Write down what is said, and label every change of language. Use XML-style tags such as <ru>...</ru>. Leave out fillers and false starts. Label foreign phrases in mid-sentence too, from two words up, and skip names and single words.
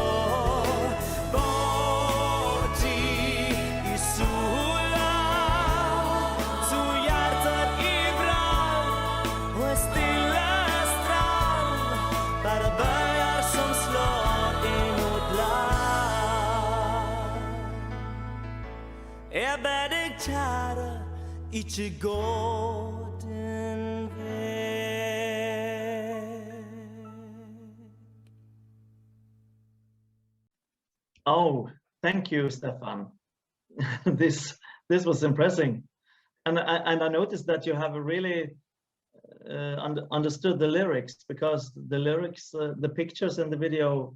<no>Vår tid i sola tog hjerter i brann på en stille strand, bare bølger som slår imot land. Jeg ber deg, kjære, ikke gå den vei.</no> <en>Oh, thank you, Stefan. This was impressive, and I noticed that you have really understood the lyrics, because the lyrics, the pictures in the video.</en>